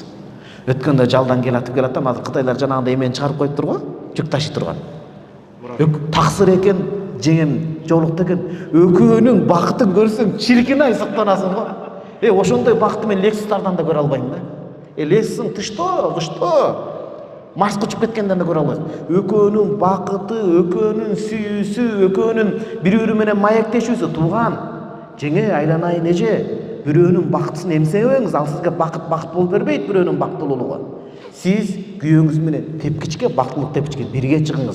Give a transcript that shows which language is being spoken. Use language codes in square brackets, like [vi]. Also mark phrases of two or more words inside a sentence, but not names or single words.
[ky] Өткөндө жалдан келатып, азыр Кытайлар жанагындай эмени чыгарып коюптур го, жүк ташый турган. Таксыр экен, жеңем жолукты экен. Экөөнүн бакытын көрсөң, чиркин ай сактанасың го. Ошондой бакытты мен Lexus'тардан да көрө албайм да. [ru] Lexus'ың ты что? [kk] Марсқа ұшып кеткенден де көре аласың. [ky] Экөөнүн бакыты, экөөнүн сүйүүсү, экөөнүн бири-бири менен маектешүүсү тууган. Жеңе айланайын эже, бирөөнүн бактысын эмсебеңиз, ал сизге бакыт болуп бербейт бирөөнүн бактылуулугу. Сиз күйөөңүз менен тепкичке, бактылык тепкичке бирге чыгыңыз.